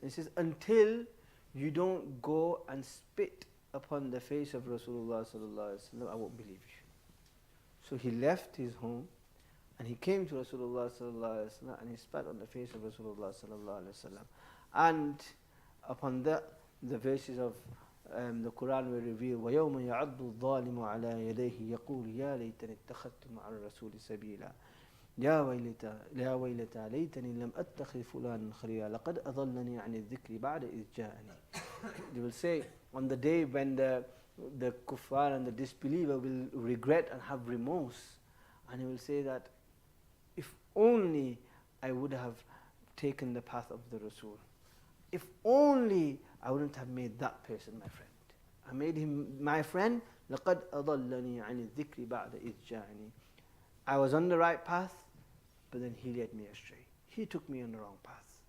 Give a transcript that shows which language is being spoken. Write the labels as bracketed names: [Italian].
[English] And he says, "Until you don't go and spit upon the face of Rasulullah sallallahu alaihi wasallam, I won't believe you." So he left his home and he came to Rasulullah sallallahu alaihi wasallam and he spat on the face of Rasulullah sallallahu alaihi wasallam. And upon that, the verses of the Quran were revealed. [Arabic] وَيَوْمَ يَعَضُّ الظَّالِمُ عَلَى يَدَيْهِ يَقُولُ يَا لَيْتَنِي اتَّخَذْتُ مَعَ الرَّسُولِ سَبِيلًا يا ويلتى ليتني لم أتخذ فلانا خليلا لقد أضلني عن الذكر بعد إذ جاءني. [English] They will say on the day when the kuffar and the disbeliever will regret and have remorse, and he will say that, if only I would have taken the path of the Rasul. If only I wouldn't have made that person my friend. I made him my friend. [Arabic] لقد أضلني عن الذكر بعد إذ جاءني. [English] I was on the right path, but then he led me astray. He took me on the wrong path.